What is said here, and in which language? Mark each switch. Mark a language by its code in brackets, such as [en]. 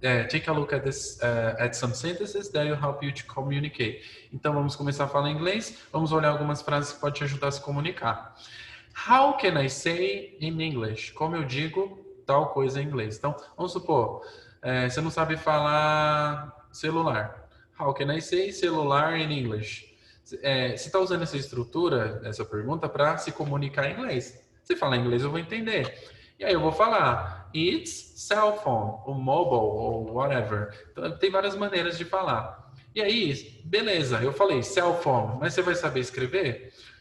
[en] Take a look at this at some sentences that will help you to communicate. [pt] Então vamos começar a falar inglês. Vamos olhar algumas frases que podem te ajudar a se comunicar. [en] How can I say in English? [pt] Como eu digo tal coisa em inglês? Então vamos supor, você não sabe falar celular. [en] How can I say celular in English? [pt] Você está usando essa estrutura, essa pergunta, para se comunicar em inglês. Se falar inglês, eu vou entender. E aí eu vou falar, [en] it's cell phone, [pt] ou mobile, ou whatever. Então, tem várias maneiras de falar. E aí, beleza, eu falei cell phone, mas você vai saber escrever?